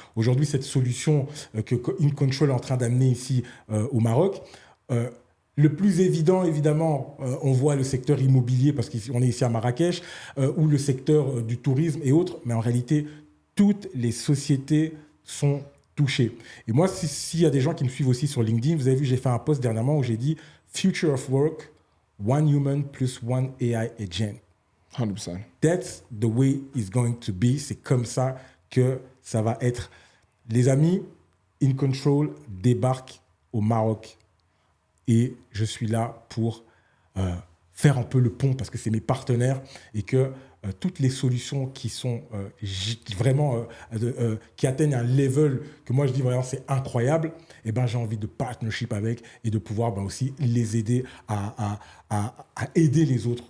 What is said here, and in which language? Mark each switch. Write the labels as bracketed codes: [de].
[fr] Aujourd'hui, cette solution que InControl est en train d'amener ici au Maroc, le plus évident, évidemment, on voit le secteur immobilier parce qu'on est ici à Marrakech, ou le secteur du tourisme et autres, mais en réalité, toutes les sociétés sont touchées. Et moi, s'il y a des gens qui me suivent aussi sur LinkedIn, vous avez vu, j'ai fait un post dernièrement où j'ai dit « [en] Future of work, one human plus one AI agent ». 100%. That's the way it's going to be. [fr] C'est comme ça que ça va être. Les amis, InControl débarque au Maroc. Et je suis là pour faire un peu le pont parce que c'est mes partenaires et que toutes les solutions qui sont vraiment qui atteignent un level que moi je dis vraiment c'est incroyable, et ben j'ai envie de partnership avec et de pouvoir aussi les aider à aider les autres.